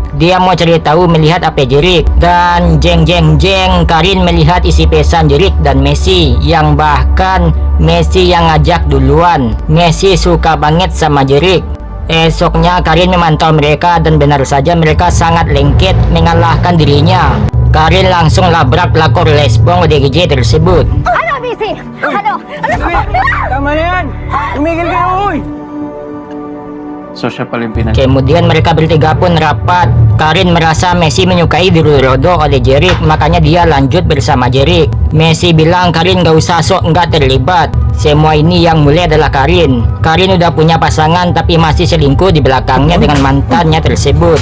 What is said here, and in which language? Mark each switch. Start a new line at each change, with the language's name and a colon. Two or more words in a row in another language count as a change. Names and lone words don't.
Indonesian: Dia mau cari tahu melihat apa Jerik, dan jeng Karin melihat isi pesan Jerik dan Messi, yang bahkan Messi yang ngajak duluan. Messi suka banget sama Jerik. Esoknya Karin memantau mereka dan benar saja mereka sangat lengket mengalahkan dirinya. Karin langsung labrak pelakor lesbong ODGJ tersebut.
Filipino: Ano, busy? Ano? Tama na yan! Tumigil kayo, uy! So siya pala yung pinag...
Indonesian: Kemudian mereka bertiga pun rapat. Karin merasa Messi menyukai dirodo oleh Jerick, makanya dia lanjut bersama Jerick. Messi bilang Karin gak usah sok nggak terlibat. Semua ini yang mulai adalah Karin. Karin udah punya pasangan tapi masih selingkuh di belakangnya dengan mantannya tersebut.